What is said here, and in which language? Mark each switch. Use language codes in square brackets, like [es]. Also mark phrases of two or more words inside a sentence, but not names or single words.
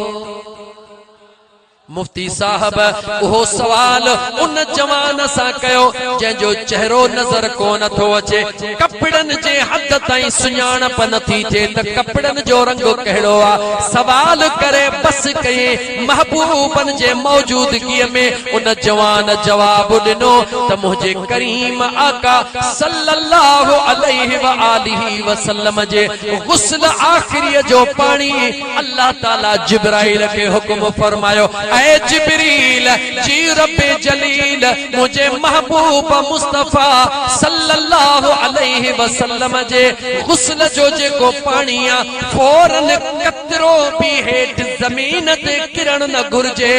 [sd] मुफ्ती साहब उहो सवाल उन जवान सां कयो जंहिंजो चेहरो नज़र कोन थो अचे, कपड़न जे हद ताईं सुञाणप नथी थिए त कपड़न जो रंग कहिड़ो आहे। सवाल करे बस कई महबूबन जे मौजूदगीअ में उन जवान जवाब ॾिनो त मुंहिंजे करीम आका [ar] صلى الله عليه وآله وسلم [sd] जे गुस्ल आखिरीअ जो पाणी अल्लाह ताला जिब्राइल खे हुक्म फरमायो, ऐ जिब्रील जी रब्बे जलील मुझे महबूब मुस्तफा [ar] صلى الله عليه وسلم [sd] जे गुस्ल जो जेको पाणी आहे फौरन कतरो भी हेठ ज़मीन ते किरण न घुर्जे।